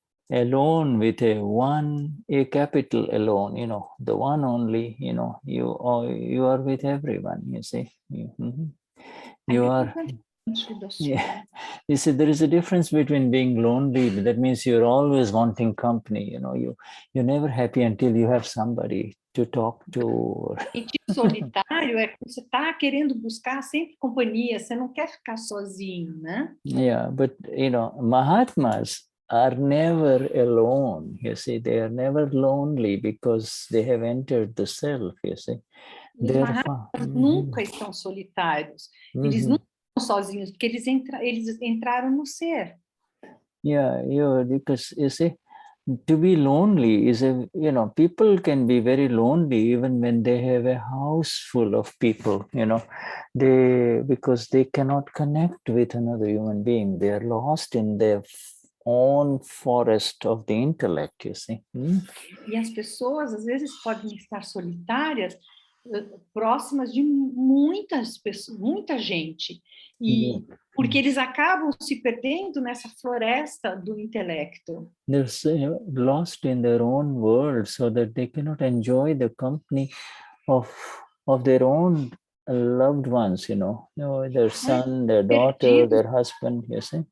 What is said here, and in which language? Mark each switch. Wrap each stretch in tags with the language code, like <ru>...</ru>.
<en>alone with a capital alone, the one only, you are with everyone, you see. You are, yeah. You see, there is a difference between being lonely. That means you're always wanting company, you're never happy until you have somebody to talk to.</en> <pt>Solitário é que você está querendo buscar sempre companhia, você não quer ficar sozinho, né?</pt> <en>Yeah, but Mahatmas are never alone, you see. They are never lonely because they have entered the self, you see.</en> <pt>Os Mahatmas nunca estão solitários. Eles nunca estão sozinhos, porque eles entraram no ser.</pt> <en>Yeah, because you see, to be lonely is people can be very lonely even when they have a house full of people, because they cannot connect with another human being. They are lost in their own forest of the intellect, you see.</en> <pt>E as pessoas às vezes podem estar solitárias, próximas de muitas pessoas, muita gente, e porque eles acabam se perdendo nessa floresta do intelecto.</pt> <en>They're lost in their own world, so that they cannot enjoy the company of their own loved ones, their son, their daughter, their husband, you see.</en>